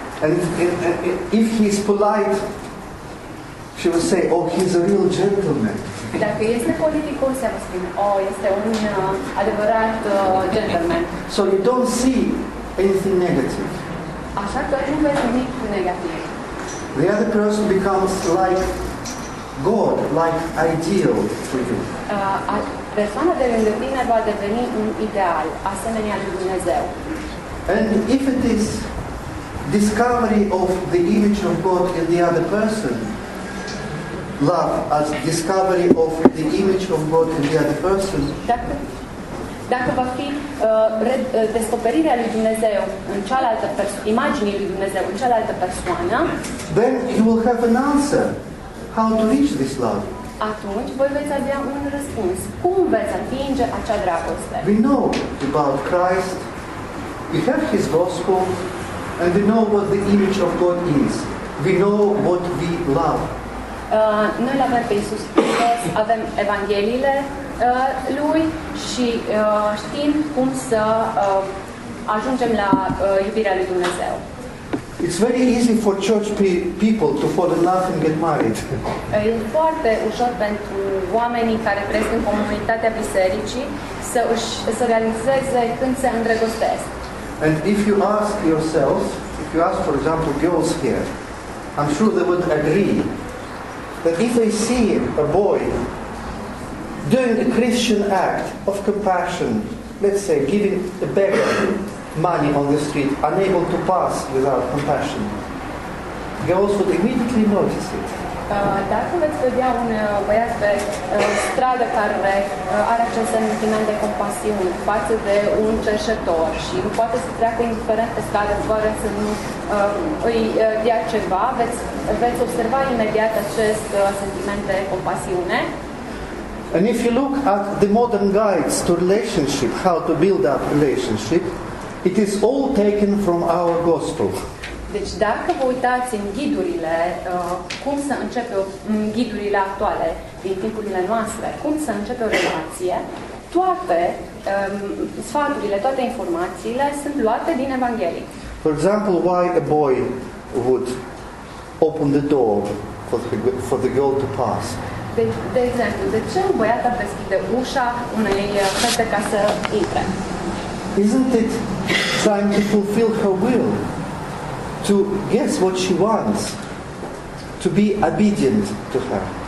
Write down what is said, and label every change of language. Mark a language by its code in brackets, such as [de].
[en] And if he's polite, she would say, oh, he's a real gentleman. [ro] Dacă este politicos, ea va spune, oh, este un adevărat gentleman. [en] So you don't see anything negative. [ro] Așa că nu vezi nimic negativ. [en] The other person becomes like God, like ideal for you. [ro] Persoana de lângă tine va deveni un ideal, asemenea lui Dumnezeu. [en] And if it is discovery of the image of God in the other person, love as discovery of the image of God in the other person, [ro] Dacă va fi descoperirea lui Dumnezeu în cealaltă imaginii lui Dumnezeu în cealaltă persoană, [en] then you will have an answer how to reach this love. [ro] Atunci voi veți avea un răspuns. Cum veți atinge acea dragoste? [en] We know about Christ, we have His gospel, and we know what the image of God is. We know what we love. [ro] Noi l-avem pe Iisus Hristos, avem Evangheliile Lui și știm cum să ajungem la iubirea lui Dumnezeu. [en] It's very easy for church people to fall in love and get married. [ro] E foarte ușor pentru oamenii care trăiesc în comunitatea bisericii să realizeze când se îndrăgostesc. [en] And if you ask yourself, if you ask, for example, girls here, I'm sure they would agree that if they see a boy doing a Christian act of compassion, let's say giving a beggar money on the street, unable to pass without compassion, girls would immediately notice it. [ro] Dacă veți vedea un băiat pe stradă care are acest sentiment de compasiune față de un cerșetor și nu poate să treacă indiferent pe stradă fără să nu îi dea ceva, veți observa imediat acest sentiment de compasiune. [en] And if you look at the modern guides to relationship, how to build up relationship, it is all taken from our gospel. [ro] Deci dacă vă uitați în ghidurile, cum să începe ghidurile actuale din timpurile noastre, cum să începe o relație, toate sfaturile, toate informațiile sunt luate din Evanghelie. [en] For example, why a boy would open the door for the girl to pass. [ro] De exemplu, de ce un băiat ar deschide ușa unei fete ca să intre? [en] Isn't it trying to fulfill her will? To guess what she wants, to be obedient to her.